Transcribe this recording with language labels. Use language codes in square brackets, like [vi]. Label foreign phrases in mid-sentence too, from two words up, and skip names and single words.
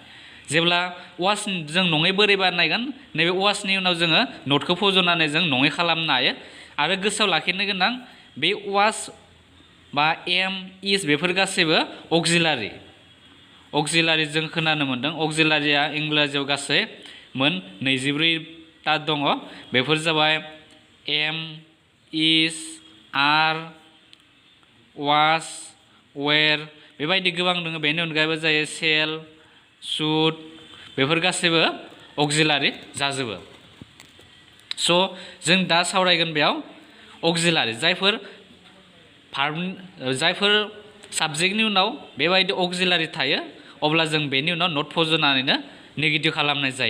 [brx] जेब्ला वास जों नङै बोरै बानायगोन? नैबे वासनि उनाव जोङो नटखौ फज'नानै जों नङै खालामनो हायो। आरो गोसोआव लाखिनो गोनां बे वास बा [en] am is [brx] बेफोर गासैबो अक्जिलारि जों खोनानो मोन्दों। अक्जिलारिया इंराजियाव गासै मोन 24टा दङ। बेफोर जाबाय [en] am, is, are, was, were [brx] बेबायदि गोबां दङ। बेनि अनगायैबो जायो [en] shall, should [brx] बेफोर गासैबो अक्जिलारि जाजोबो। जों दा सावरायगोन बेयाव अक्जिलारि जायफोर साबजेक्टनि उनाव बेबायदि अक्जिलारि थायो अब्ला जों बेनि उनाव नट फज'नानैनो नेगेटिभ खालामनाय जायो।